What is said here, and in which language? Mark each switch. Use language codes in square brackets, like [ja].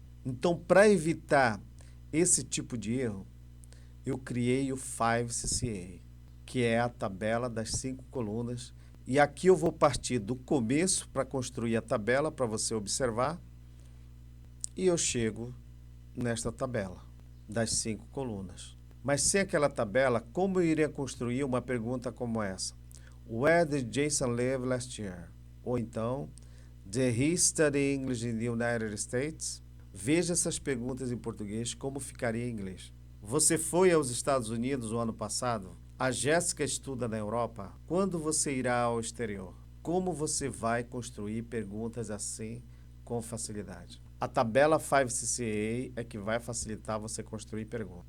[pt] Então, para evitar esse tipo de erro, eu criei o 5CCA, que é a tabela das 5 colunas. E aqui eu vou partir do começo para construir a tabela, para você observar. E eu chego nesta tabela das 5 colunas. Mas sem aquela tabela, como eu iria construir uma pergunta como essa? [en] Where did Jason live last year? [pt] Ou então, [en] did he study English in the United States? [pt] Veja essas perguntas em português, como ficaria em inglês. Você foi aos Estados Unidos o ano passado? A Jéssica estuda na Europa? Quando você irá ao exterior? Como você vai construir perguntas assim com facilidade? A tabela 5CCA é que vai facilitar você construir perguntas.